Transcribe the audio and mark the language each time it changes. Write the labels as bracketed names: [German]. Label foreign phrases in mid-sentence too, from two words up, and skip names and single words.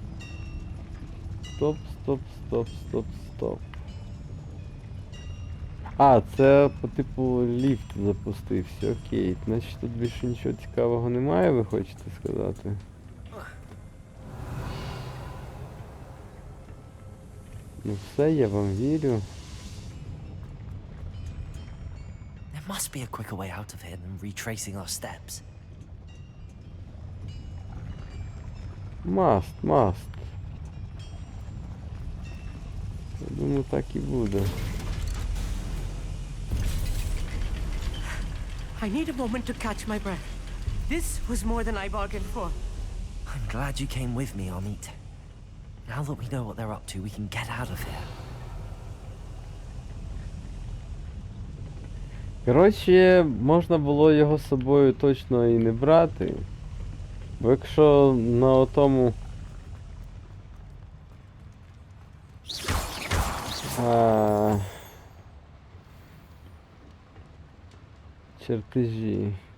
[Ukrainian] Стоп, стоп, стоп, стоп, стоп. А, це по типу ліфт запустився, окей. Значить тут більше нічого цікавого немає, ви хочете сказати? Ну все, я вам вірю. [English] There must be a quicker way out of here than retracing our steps. [Ukrainian] Маст. Я думаю, так і буде. [English] I need a moment to catch my breath. This was more than I bargained for. I'm glad you came with me, Amit. Now that we know what they're up to, we can get out of here. [Ukrainian] Коротше, можна було його з собою точно і не брати. Бо якщо на отому... чертежі.